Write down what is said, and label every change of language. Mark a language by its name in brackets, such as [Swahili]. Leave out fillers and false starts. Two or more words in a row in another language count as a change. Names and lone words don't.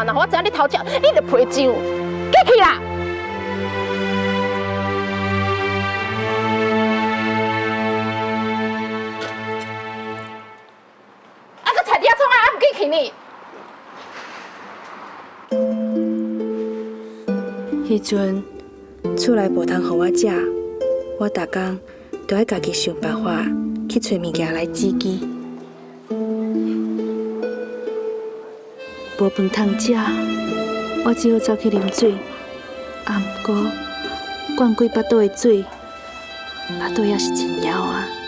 [Min Nan Chinese] 若我知影你偷食，你就赔上，紧去啦！啊，佮菜底创啊，还唔紧去呢？迄阵厝内无通互我食，我逐工都爱家己想办法去找物件来止饥。无饭通食，我只好走去啉水。啊，不过灌几巴肚的水，巴肚也是真枵啊。